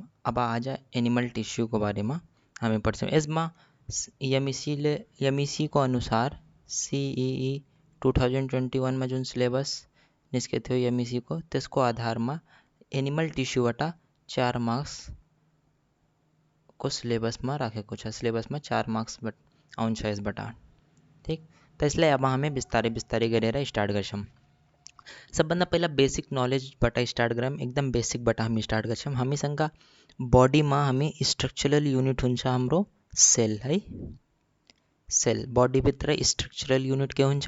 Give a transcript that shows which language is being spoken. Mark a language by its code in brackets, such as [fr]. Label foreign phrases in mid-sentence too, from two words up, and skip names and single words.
[ne] अब आजा [en] animal tissue [hi] के बारे में हमें पढ़ इसमें [ne] यमीसी को अनुसार CEE 2021 में जो सिलेबस निष्के थे यमीसी को त्यसको आधार में [en] animal tissue [ne] बटा 4 मार्क्स को सिलेबस में राखेको छ। सिलेबस में 4 मार्क्स आउँछ यसबाट। ठीक, [hi] तो इसलिए अब हमें [ne] बिस्तारै बिस्तारै गरेर स्टार्ट गर्छौँ। सबभन्दा पहिला बेसिक नॉलेजबाट स्टार्ट गरौँ। एकदम बेसिकबाट हामी स्टार्ट गर्छौँ। हामीसँग बॉडीमा हामी [en] structural unit [ne] हुन्छ हाम्रो सेल है। सेल बॉडीभित्र [en] structural unit [ne] के हुन्छ?